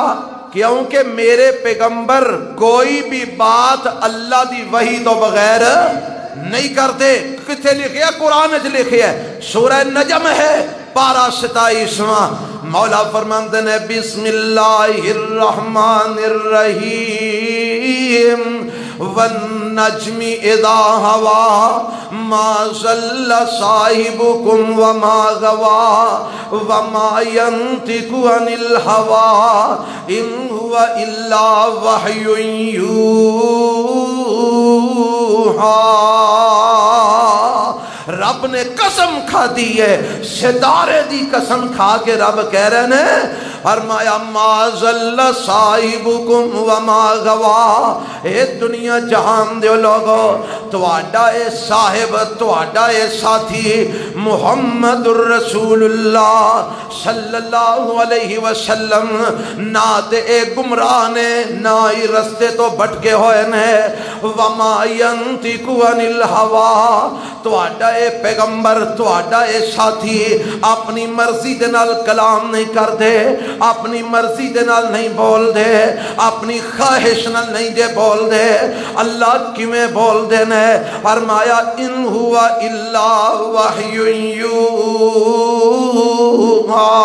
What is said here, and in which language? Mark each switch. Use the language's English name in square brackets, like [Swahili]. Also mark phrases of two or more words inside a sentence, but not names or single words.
[Punjabi] کیونکہ میرے پیغمبر کوئی بھی بات اللہ دی وحی تو بغیر نہیں کرتے۔ کتھے لکھے ہے؟ قرآن وچ لکھے ہے، سورہ نجم ہے پارہ 27واں، مولا فرماندے نے [Arabic] بسم اللہ الرحمن الرحیم والنجم إذا هوى ما ضل صاحبكم وما غوى وما ينطق عن الهوى إن هو إلا وحي يوحى. [Punjabi] رب نے قسم کھا دی ہے، ستارے دی قسم کھا کے رب کہہ رہے نے فرمایا [Arabic] ما ضل صاحبكم وما غوى. [Punjabi] اے دنیا جہان دے لوگو، تہاڈا اے صاحب، تہاڈا اے ساتھی [Arabic] محمد رسول الله صلى الله عليه وسلم [Punjabi] نہ تے اے گمراہ نے، نہ ہی رستے توں بھٹکے ہوئے نے. [Arabic] وما ينطق عن الهوى, [Punjabi] تہاڈا اے پیغمبر، تہاڈا اے ساتھی اپنی مرضی دے نال کلام نہیں کردے، اپنی مرضی دے نال نہیں بول دے، اپنی خواہش نال نہیں جے بول دے. اللہ کیویں بول دے نے? [Arabic] فرمایا إن هو إلا وحي يوحى.